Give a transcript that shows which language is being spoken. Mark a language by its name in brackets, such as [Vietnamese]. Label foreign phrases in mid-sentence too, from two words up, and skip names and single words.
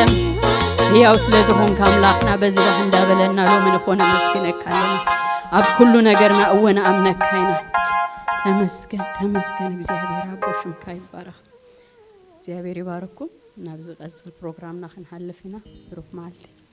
[Tigrinya] ዘላለም ሕያው ስለዝሆን ካምላኽና በዚህ እንዳበለና ሎምን ሆነ መስገነካለና ኣብ ኩሉ ነገርና እወና አምነካይና ተመስገን እግዚአብሔር አቦሽም ካይባረክ እግዚአብሔር ይባርኩም። ናብዝ ቀጽል ፕሮግራምና ክንሐልፍና ብሩክ ማልቲ